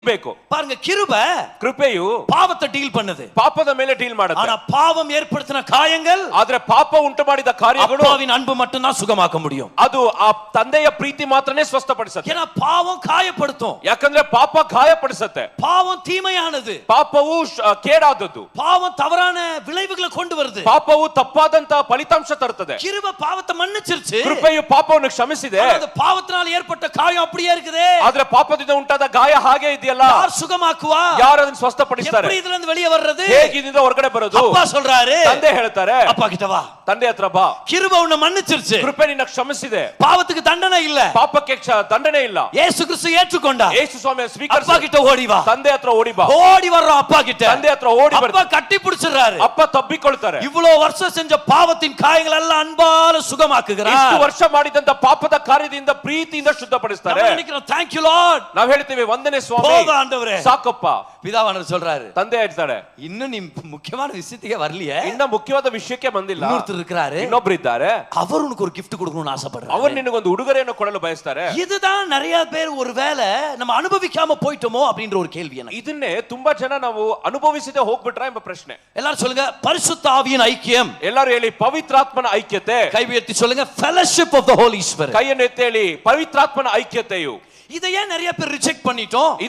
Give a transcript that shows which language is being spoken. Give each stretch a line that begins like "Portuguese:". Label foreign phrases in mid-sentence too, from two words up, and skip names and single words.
Kannada: ಬೇಕು.
Tamil: பாருங்க, கிருபை
Kannada: ಕೃಪೆಯು
Tamil: பாவத்தை டீல் பண்ணுது,
Kannada: ಪಾಪದ ಮೇಲೆ ಡೀಲ್ ಮಾಡುತ್ತೆ.
Tamil: ஆனா பாவம் ஏற்படுத்தின காயங்கள்,
Kannada: ಆದ್ರೆ ಪಾಪ ಉಂಟು ಮಾಡಿದ ಕಾರ್ಯಗಳು
Tamil: அப்பாவின் அன்பு மட்டும் தான் சுகமாக்க முடியும்.
Kannada: ಅದು ಆ ತಂದೆಯ ಪ್ರೀತಿ ಮಾತ್ರನೇ ಸ್ವಸ್ಥಪಡಿಸುತ್ತೆ.
Tamil: ஏன்னா பாவம் காயப்படுத்தும்.
Kannada: ಯಾಕಂದ್ರೆ ಪಾಪ ಗಾಯಪಡಿಸುತ್ತೆ.
Tamil: பாவம் தீமையானது,
Kannada: ಪಾಪವು ಕೇಡಾದದ್ದು.
Tamil: பாவம் தவறான விளைவுகளை கொண்டு வருது.
Kannada: ಪಾಪವು ತಪ್ಪಾದಂತ ಫಲಿತಾಂಶ ತರುತ್ತದೆ.
Tamil: கிருபை பாவத்தை மன்னிச்சிருச்சு,
Kannada: ಕೃಪೆಯು ಪಾಪವನ್ನು ಕ್ಷಮಿಸಿದೆ.
Tamil: அந்த பாவத்தினால் ஏற்பட்ட காயம் அப்படியே இருக்குது.
Kannada: ಆದ್ರೆ ಪಾಪದಿಂದ ಉಂಟಾದ ಗಾಯ ಹಾಗೆ ಇದೆಯಲ್ಲ,
Tamil: யார் சுகமாக்குவா?
Kannada: ಯಾರು ಅದನ್ನು ಸ್ವಸ್ಥಪಡಿಸ್ತಾರೆ?
Tamil: எப்படி ಇದರಿಂದ வெளியே வர்றது?
Kannada: ಹೇಗೆ ಇದರಿಂದ ಹೊರಗಡೆ ಬರೋದು?
Tamil: அப்பா சொல்றாரு,
Kannada: ತಂದೆ ಹೇಳ್ತಾರೆ,
Tamil: அப்பா கிட்ட வா,
Kannada: ತಂದೆ ಹತ್ರ ಬಾ,
Tamil: கிருபை உன்னை மன்னிச்சிருச்சு,
Kannada: ಕೃಪೆ ನಿನ್ನ ಕ್ಷಮಿಸಿದೆ,
Tamil: பாவத்துக்கு தண்டனை இல்ல,
Kannada: ಪಾಪಕ್ಕೆ ದಂಡನೆ ಇಲ್ಲ.
Tamil: இயேசு கிறிஸ்து ஏற்றுக்கொண்டா,
Kannada: ಯೇಸು ಸ್ವಾಮಿಯ ಸ್ವೀಕರಿಸಿ
Tamil: அப்பா கிட்ட ஓடி வா,
Kannada: ತಂದೆ ಹತ್ರ ಓಡಿ ಬಾ.
Tamil: ஓடி வர்றோம் அப்பா கிட்ட,
Kannada: ತಂದೆ ಹತ್ರ ಓಡಿ
Tamil: அப்பா
Kannada: ಬರ್ತಾರೆ.
Tamil: கட்டி பிடிச்சிடுறாரு.
Kannada: ಅಪ್ಪ ತಬ್ಬಿಕೊಳ್ತಾರೆ.
Tamil: இவ்வளவு வருஷம் செஞ்ச பாவத்தின் காயங்கள் எல்லாம் அன்பால சுகமாக்குகிறார்.
Kannada: ಇಷ್ಟು ವರ್ಷ ಮಾಡಿದಂತ ಪಾಪದ ಕಾರ್ಯದಿಂದ ಪ್ರೀತಿಯಿಂದ ಶುದ್ಧಪಡಿಸ್ತಾರೆ.
Tamil: நம்ம நினைக்கிறோம்,
English: thank you lord,
Kannada: ನಾವು ಹೇಳ್ತೀವಿ ವಂದನೆ ಸ್ವಾಮಿ,
Tamil: போதும் ஆண்டவரே.
Kannada: ಸಾಕಪ್ಪ.
Tamil: பிதாவானவர் சொல்றாரு,
Kannada: ತಂದೆ ಹೇಳ್ತಾರೆ,
Tamil: இன்னும் நீ முக்கியமான விஷயத்துக்கே வரலையே,
Kannada: ಇನ್ನ ಮುಖ್ಯವಾದ ವಿಷಯಕ್ಕೆ ಬಂದಿಲ್ಲ.
Tamil: இன்னொருத்தர் இருக்கிறாரு,
Kannada: ಇನ್ನೊಬ್ರು ಇದ್ದಾರೆ,
Tamil: அவர் உனக்கு ஒரு gift கொடுக்கணும்னு ஆசைப்படுறாரு.
Kannada: ಅವರು ನಿನಗೊಂದು ಉಡುಗೊರೆಯನ್ನು ಕೊಡಲು ಬಯಸ್ತಾರೆ.
Tamil: இதுதான் நிறைய பேர் ஒருவேளை நம்ம அனுபவிக்காம போயிட்டோமோ அப்படின்ற ஒரு கேள்வி எனக்கு.
Kannada: ಇದನ್ನೇ ತುಂಬಾ ಜನ ನಾವು ಅನುಭವಿಸದೆ ಹೋಗ್ಬಿಟ್ರ ಎಂಬ ಪ್ರಶ್ನೆ.
Tamil: எல்லாரும் சொல்லுங்க, பரிசுத்த ஆவியின் ஐக்கியம்.
Kannada: ಎಲ್ಲರೂ ಹೇಳಿ ಪವಿತ್ರಾತ್ಮನ ಐಕ್ಯತೆ.
Tamil: கை உயர்த்தி சொல்லுங்க,
English: fellowship of the holy spirit.
Kannada: ಕೈಯನ್ನು ಎತ್ತಿ ಹೇಳಿ ಪವಿತ್ರಾತ್ಮನ ಐಕ್ಯತೆಯು.
Tamil: இதை ஏன் நிறைய பேர் ரிஜெக்ட் பண்ணிட்டோம்?